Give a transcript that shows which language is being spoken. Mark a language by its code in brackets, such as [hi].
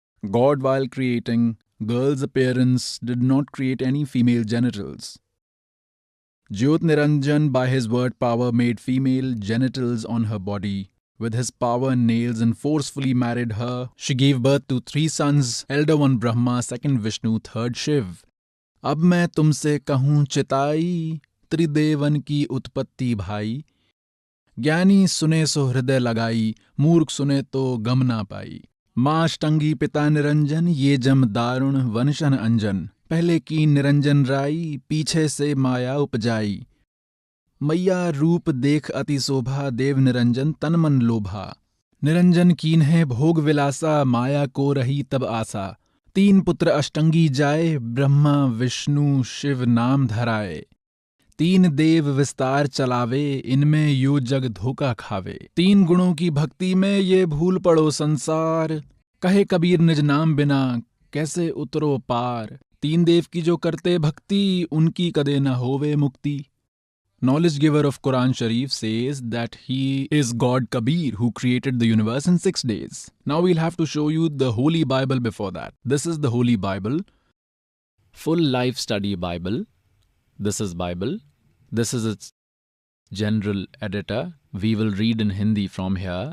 [en] God, while creating girl's appearance, did not create any female genitals. Jyot Niranjan, by his word power, made female genitals on her body. With his power and nails, and forcefully married her. She gave birth to 3 sons, elder one Brahma, second Vishnu, third Shiv. [hi] अब मैं तुमसे कहूँ चिताई, त्रिदेवन की उत्पत्ति भाई. ज्ञानी सुने सो हृदय लगाई, मूर्ख सुने तो गम ना पाई. माँ अष्टंगी पिता निरंजन, ये जम दारुण वंशन अंजन. पहले की निरंजन राई, पीछे से माया उपजाई. मैया रूप देख अति शोभा, देव निरंजन तन मन लोभा. निरंजन कीन है भोग विलासा, माया को रही तब आशा. 3 पुत्र अष्टंगी जाए, ब्रह्मा विष्णु शिव नाम धराए. 3 देव विस्तार चलावे, इनमें यो जग धोखा खावे. 3 गुणों की भक्ति में ये भूल पड़ो संसार. कहे कबीर निज नाम बिना कैसे उतरो पार. 3 देव की जो करते भक्ति, उनकी कदे न होवे मुक्ति. [en] Knowledge giver of Quran Sharif says that he is God Kabir who created the universe in 6 days. Now we'll have to show you the Holy Bible before that. This is the Holy Bible. Full life study Bible. This is Bible. This is its general editor. We will read in Hindi from here.